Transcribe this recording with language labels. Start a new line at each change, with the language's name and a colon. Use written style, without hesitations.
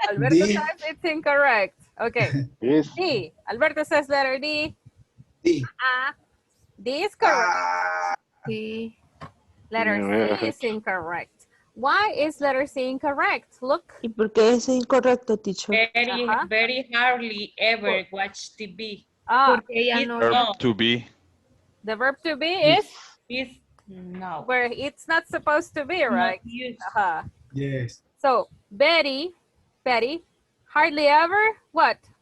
English: D. says it's incorrect. Okay. Yes. D. Alberto says letter D. D. D is correct. D. Letter C is incorrect. Why is letter C incorrect? Look.
Spanish: ¿Y por qué es incorrecto, teacher?
English: Very hardly ever watch TV. Ah, Verb to be. the verb to be is no. where it's not supposed to be, right? Yes. So Betty, hardly ever what?